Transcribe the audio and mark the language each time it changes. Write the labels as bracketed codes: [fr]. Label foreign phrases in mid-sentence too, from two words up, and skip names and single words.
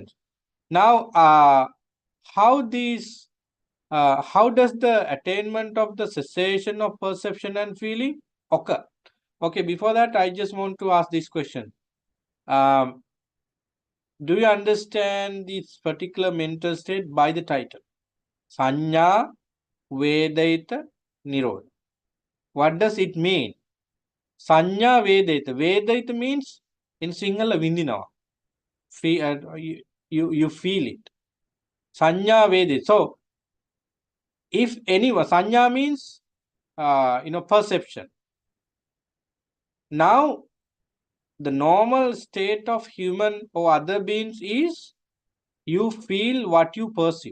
[en] Now, how does the attainment of the cessation of perception and feeling occur? Okay, before that, I just want to ask this question. Do you understand this particular mental state by the title? [pi] Sanya Vedaita Nirodha. [en] What does it mean? [pi] Sanya Vedaita. [en] Vedaita means in Sinhala Vindinawa. You feel it. [pi] Sanya Vedaita. [en] So, if anyone, Sanya means perception. Now, the normal state of human or other beings is you feel what you perceive.